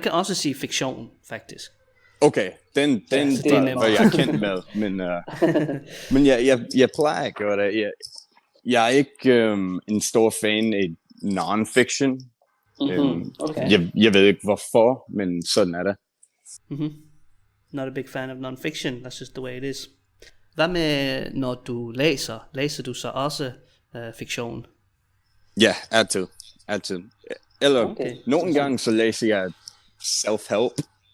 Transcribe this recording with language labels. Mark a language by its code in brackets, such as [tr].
[da] kan også sige fiktion, faktisk. Okay, den var jeg kendt med, men jeg plejer at gøre det. Jeg er ikke en stor fan af non-fiction. Okay. Jeg ved ikke hvorfor, men sådan er det. [en] Not a big fan of non-fiction, that's just the way it is. [da] Hvad med, når du læser? Læser du så også fiktion? Ja, altid. Eller nogle gange så læser jeg self-help.